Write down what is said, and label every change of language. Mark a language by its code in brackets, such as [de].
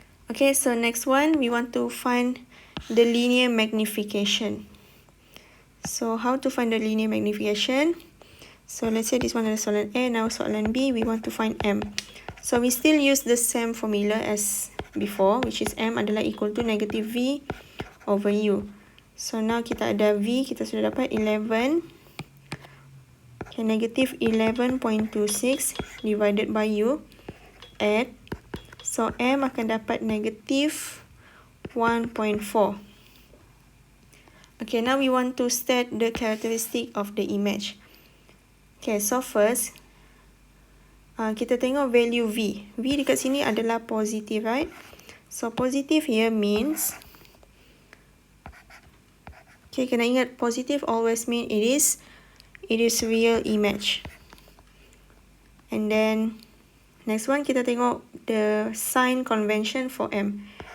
[en] Okay, so next one we want to find the linear magnification. So how to find the linear magnification? So let's say this one is soalan A, now soalan B, we want to find M. So we still use the same formula as before, which is M [ms] adalah [en] equal to negative V over U. So now [ms] kita ada V, kita sudah dapat 11. [en] Okay, negative 11.26 divided by U. Add. So M [ms] akan dapat [en] negative 1.4. Okay, now we want to state the characteristic of the image. Okay, so first, [ms] kita tengok [en] value V. [ms] V dekat sini adalah [en] positive, right? So positive here means, okay, [ms] kena ingat [en] positive always mean it is real image. And then next one [ms] kita tengok [en] the sign convention for M.